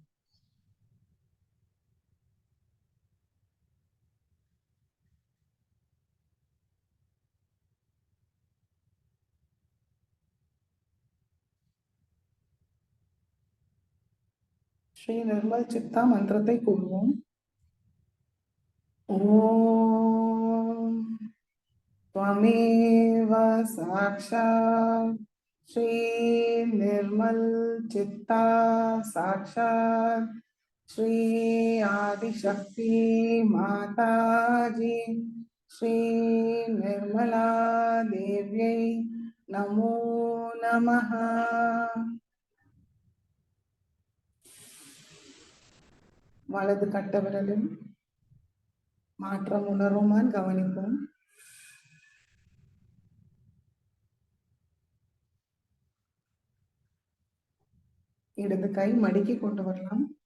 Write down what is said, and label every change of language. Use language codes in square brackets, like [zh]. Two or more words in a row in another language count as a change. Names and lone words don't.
[ta] ஸ்ரீ நிர்மல் சித்தா மந்திரத்தை கூறுவோம். [sa] ஓம் त्वमेव साक्षात् श्री निर्मल चित्ता साक्षात् श्री आदिशक्ति माताजी श्री निर्मला देव्यै नमो नमः. [ta] வலது கட்ட விரலில் மாற்றம் உணர்வுமான் கவனிப்போம். இடது கை மடக்கி கொண்டு வரலாம்.